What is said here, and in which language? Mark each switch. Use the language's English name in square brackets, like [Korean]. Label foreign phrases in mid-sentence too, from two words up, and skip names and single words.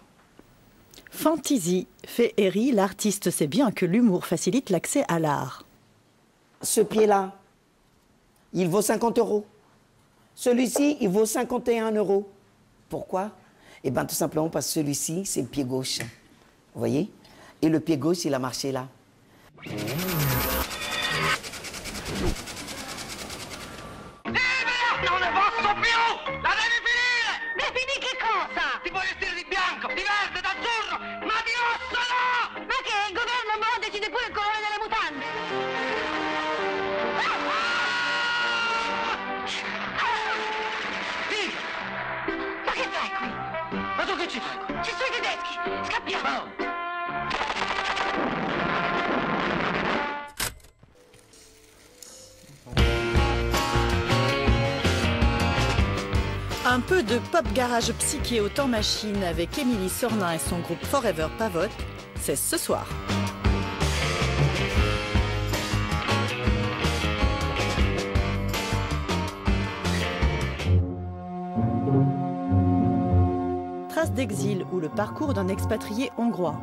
[French] Fantaisie, fait Héry, l'artiste sait bien que l'humour facilite l'accès à l'art. Ce pied-là, il vaut 50 €. Celui-ci, il vaut 51 €. Pourquoi? Eh bien, tout simplement parce que celui-ci, c'est le pied gauche. Vous voyez? Et le pied gauche, il a marché là. [Italian] Non ne posso più! La devi finire! Ma finì che cosa? Ti puoi vestire di bianco, di verde, d'azzurro, ma di rosso no! Ma che? Il governo mo decide pure il colore delle mutande! Sì! Ma che fai qui? Ma tu che ci fai qui? Ci sono i tedeschi! Scappiamo! [French] Un peu de pop garage psyché au temps machine avec Émilie Sornin et son groupe Forever Pavot, c'est ce soir. Traces d'exil ou le parcours d'un expatrié hongrois.